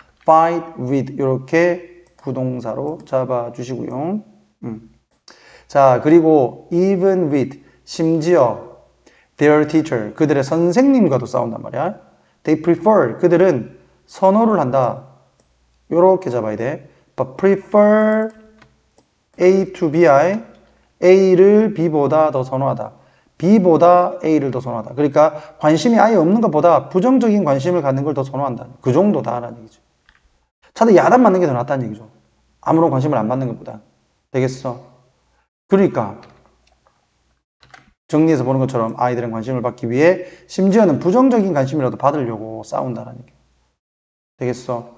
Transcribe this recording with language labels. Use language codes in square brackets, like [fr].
[ko] fight with 이렇게 부동사로 잡아주시고요. 자, 그리고 even with 심지어 their teacher 그들의 선생님과도 싸운단 말이야. They prefer 그들은 선호를 한다. 요렇게 잡아야 돼. [en] But prefer A to B, A를 B보다 더 선호하다. [ko] B보다 A를 더 선호하다. 그러니까 관심이 아예 없는 것보다 부정적인 관심을 갖는 걸 더 선호한다. 그 정도다라는 얘기죠. 차라리 야단 맞는 게 더 낫다는 얘기죠. 아무런 관심을 안 받는 것보다. 되겠어? 그러니까 정리해서 보는 것처럼 아이들은 관심을 받기 위해 심지어는 부정적인 관심이라도 받으려고 싸운다라는 얘기. 되겠어?